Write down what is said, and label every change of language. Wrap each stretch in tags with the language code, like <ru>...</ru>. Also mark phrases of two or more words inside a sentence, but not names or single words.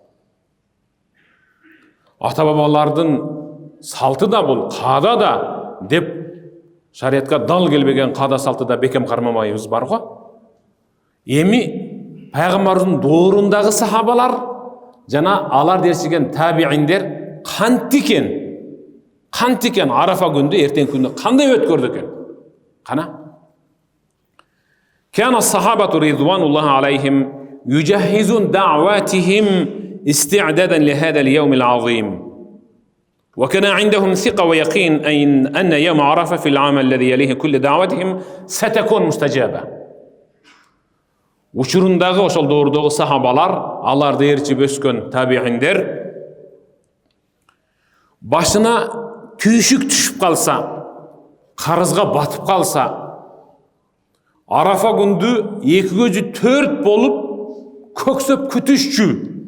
<ky>Ата бабалардын салты да бул, каада да деп шариятка дал келбеген каада салты да бекем кармамайбыз бар го. Эми пайгамбардын доорундагы сахабалар жана алар дерсиген табииндер кантикен Арафа күндө, эртең күндө кандай өткөрдү экен? Кана? Кана</ky> <ar>الصحابة رضوان الله عليهم يجهزون دعواتهم استعدادا لهذا اليوم العظيم وكان عندهم ثقة ويقين أن يوم عرفة في العام الذي يليه كل دعوتهم ستكون مستجابة.</ar> <ky>Учурундагы ошол доордогу сахабалар, аларды ээрчип өскөн табииндер башына күйшүк түшүп калса, карызга батып калса, Арафа күндү эки көзү төрт болуп көксөп күтүшчү.</ky>